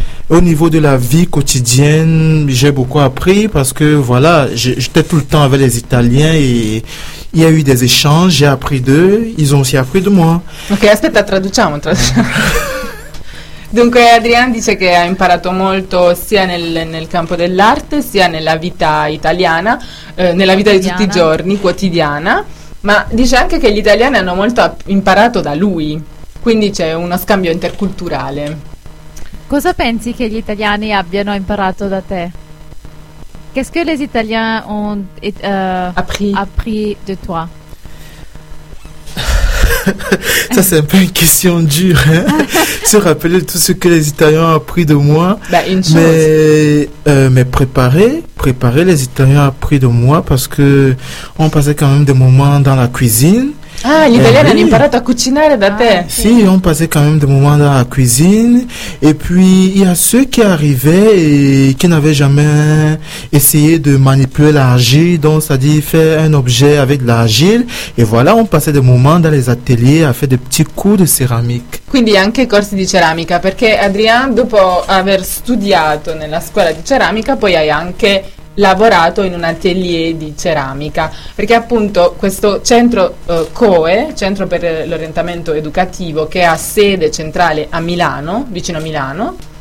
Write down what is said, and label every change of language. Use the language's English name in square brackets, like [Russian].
[French] Au niveau de la vie quotidienne, j'ai beaucoup appris parce que, voilà, j'étais tout le temps avec les Italiens et il y a eu des échanges, j'ai appris d'eux, ils ont aussi appris de moi. [Italian] Ok, aspetta, traduciamo. Dunque, Adrien dice che ha imparato molto sia nel campo dell'arte, sia nella vita italiana, nella vita di tutti i giorni, quotidiana, ma dice anche che gli italiani hanno molto imparato da lui, quindi c'è uno scambio interculturale. Cosa pensi che gli italiani abbiano imparato da te? [French] Qu'est-ce que les Italiens ont appris de toi? Ça, c'est un peu une question dure, hein? Se rappeler tout ce que les Italiens ont appris de moi. Bah, une chose. Mais préparer, les Italiens ont appris de moi parce que on passait quand même des moments dans la cuisine. [Italian] Ah, gli italiani hanno imparato a cucinare da te. Sì, [French] on passait quand même des moments dans la cuisine. Et puis, il y a ceux qui arrivaient et qui n'avaient jamais essayé de manipuler l'argile. Donc, ça dit faire un objet avec de l'argile. Et voilà, on passait des moments dans les ateliers à faire des petits coups de céramique. [Italian] Quindi anche corsi di ceramica, perché Adrien, dopo aver studiato nella scuola di ceramica, poi hai anche lavorato in un atelier di ceramica, perché appunto questo centro COE, Centro per l'Orientamento Educativo, che ha sede centrale a Milano, vicino a Milano,